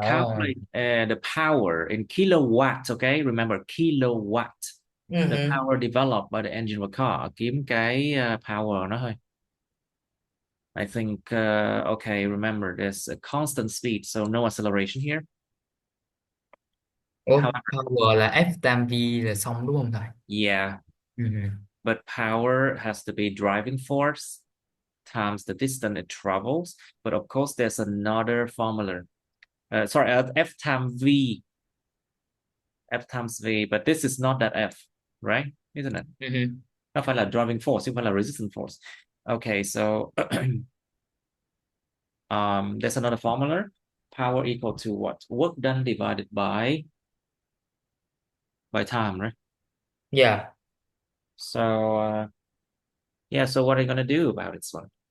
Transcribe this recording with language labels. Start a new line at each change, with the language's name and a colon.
English: Calculate the power in kilowatt, okay? Remember, kilowatt. The Mm-hmm. power developed by the engine of a car.
Vietnamese: Kiếm cái power nó thôi.
English: I think, okay, remember, there's a constant speed, so no acceleration here.
Vietnamese: Ủa,
English: However,
Vietnamese: power là F tam V là xong đúng không thầy?
English: yeah,
Vietnamese: Ừ.
English: but power has to be driving force times the distance it travels. But of course, there's another formula. Sorry, F times V, F times V, but this is not that F, right? Isn't it?
Vietnamese: Ừ. Nó phải là driving force, chứ không phải là resistance force.
English: Okay, so there's another formula. Power equal to what? Work done divided by time, right? Yeah. So yeah, so what are you gonna do about this one?